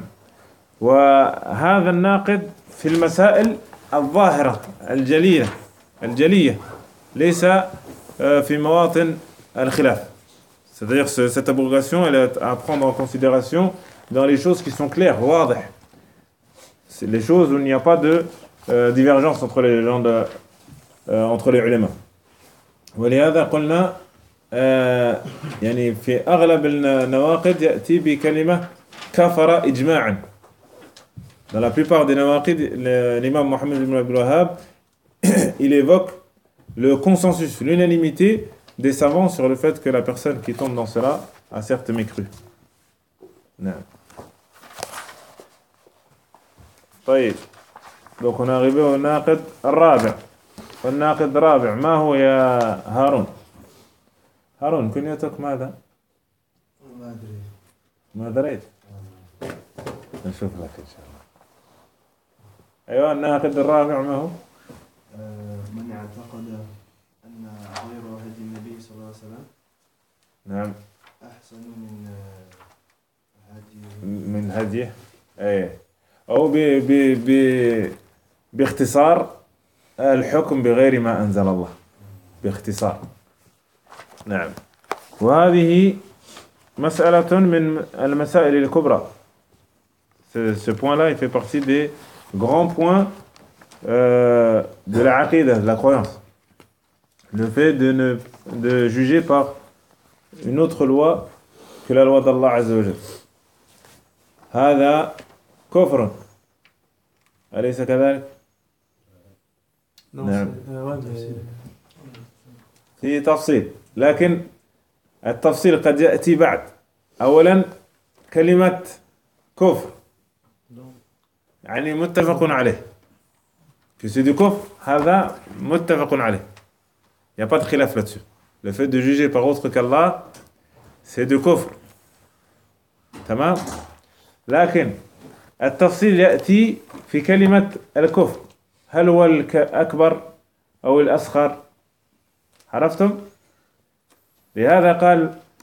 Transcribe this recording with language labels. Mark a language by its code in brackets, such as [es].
[fr] Et ce qui est le dans les questions al-zahira, al-jaliya, al-jaliya, pas dans les questions al-khilaf. C'est-à-dire cette abrogation, elle est à prendre en considération dans les choses qui sont claires, wadih. C'est les choses où il n'y a pas de divergence entre les gens, entre les ulama. ولهذا قلنا يعني في أغلب النواقد يأتي بكلمة كفر إجماعا. Dans la plupart des nawaqid, l'imam Mohammed ibn Abdul Wahhab, il évoque le consensus, l'unanimité des savants sur le fait que la personne qui tombe dans cela a certes mécru. Non. [ar] طيب دونك هنا غيبي هو الناقد الرابع والناقد الرابع ما هو يا هارون هارون كنيتك ماذا ما دريت نشوف لك ان شاء الله ايوه الناقد الرابع ما هو من اعتقد ان غير هدي النبي صلى الله عليه وسلم نعم احسن من هدي من هديه ايه أو ب ب ب باختصار الحكم بغير ما أنزل الله باختصار نعم وهذه مسألة من المسائل الكبرى. [fr] Ce point-là, il fait partie des grands points de la aqidah, de la croyance. Le fait de juger par une autre loi que la loi d'Allah [ar] عز وجل. هذا كفر أليس كذلك؟ نعم. في تفصيل، لكن التفصيل قد يأتي بعد. أولا كلمة كفر. يعني متفق عليه. في سيدي كفر هذا متفق عليه. لا يوجد [fr] de [ar] خلاف [fr] là-dessus. Le fait de juger par autre qu'Allah, c'est du كفر. [ar] تمام؟ لكن التفصيل يأتي في كلمة الكفر هل هو الأكبر أو الأصغر عرفتم لهذا قال